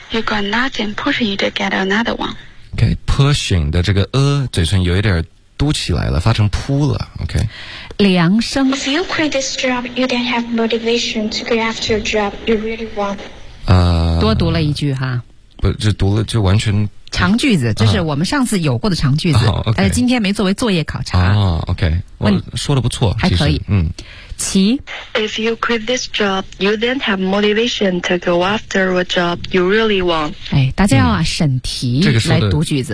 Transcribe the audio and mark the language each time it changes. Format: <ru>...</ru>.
<en>you got nothing pushing you to get another one.</en> <zh>OK, pushing 的这个嘴唇有一点嘟起来了，发成扑了 ，OK。梁生</zh> <en>If you quit this job, you don't have motivation to go after a job you really want.</en> <zh>多读了一句哈。不，这读了就完全长句子，就是我们上次有过的长句子，但是今天没作为作业考察。 OK， 我说的不错，还可以。其</zh> <en>If you quit this job, you don't have motivation to go after a job you really want.</en> <zh>哎，大家要审题来读句子，</zh>